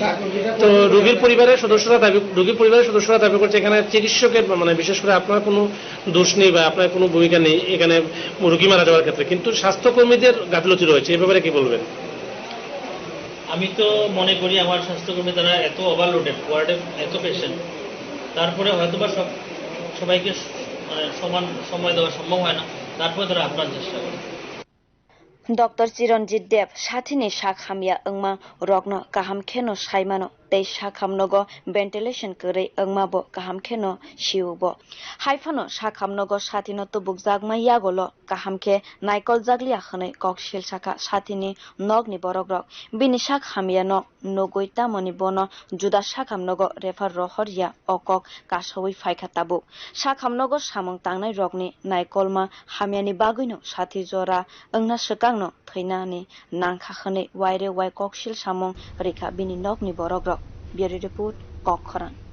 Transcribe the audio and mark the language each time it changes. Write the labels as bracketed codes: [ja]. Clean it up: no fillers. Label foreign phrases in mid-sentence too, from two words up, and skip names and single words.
[bn] তো রোগীর পরিবারের সদস্যরা দাবি করছে এখানে চিকিৎসকের মানে বিশেষ করে আপনার কোনো দোষ নেই বা আপনার কোনো ভূমিকা নেই এখানে রোগী মারা যাওয়ার ক্ষেত্রে, কিন্তু স্বাস্থ্যকর্মীদের গাফিলতি রয়েছে, এই ব্যাপারে কি বলবেন? আমি তো মনে করি আমার স্বাস্থ্যকর্মী তারা এত ওভারলোডেড, ওয়ার্ডে এত পেশেন্ট, তারপরে হয়তোবা সবাইকে সমান সময় দেওয়া সম্ভব হয় না, তারপরে তারা আপ্রাণ চেষ্টা করে। [trp] Dr. Chiranjit Dev sathini sakhamya engma rokno kaham kheno saimano tei sakhamnogo ventilation kore engma bo kaham kheno siubo haifano sakhamnogo sathino tubuk jagma yagolo kaham khe naikol jaglia khane kokshil saka sathini nogni borokrok bini sakhamya no nogoi tamoni bono juda sakhamnogo refer rohorya okok kasoi phaikha tabuk sakhamnogo samung tangnai rokni naikolma hamyani bagino sathi jora engna sekang no थैनानि नांखाखनै वाइरे वाइ ककशिल सामं रेखा बिनि नगनि बरग्रक बियर रिपोर्ट कक खरान।